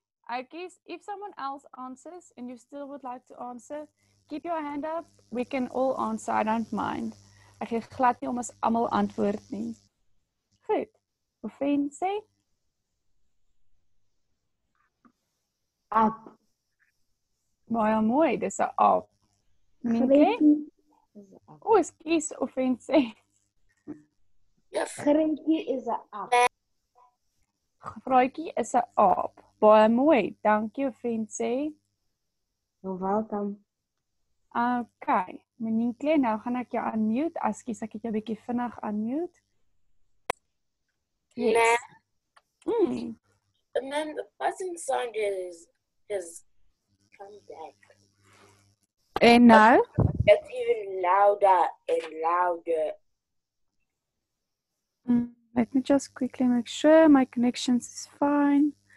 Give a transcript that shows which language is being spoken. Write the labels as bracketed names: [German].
[English] Oukies, if someone else answers and you still would like to answer, keep your hand up. We can all answer, I don't mind. [Afrikaans] Ek gee glad nie om as almal antwoord nie. Goed. Ofen sê? Aap. Baie mooi, dis 'n aap. Minke? O, ekskuus, Ofen sê. Graaitjie is 'n aap. Graaitjie is 'n aap. Baie mooi. Dankie Ofen sê. [English] You're welcome. [Afrikaans] Okay, Monique, nou gaan ek jou unmute. Ekskuus, ek het jou 'n bietjie vinnig unmute. [English] Yes. Man, the person sound has come back. [Afrikaans] En nou? [English] It's even louder and louder. Let me just quickly make sure my connections is fine.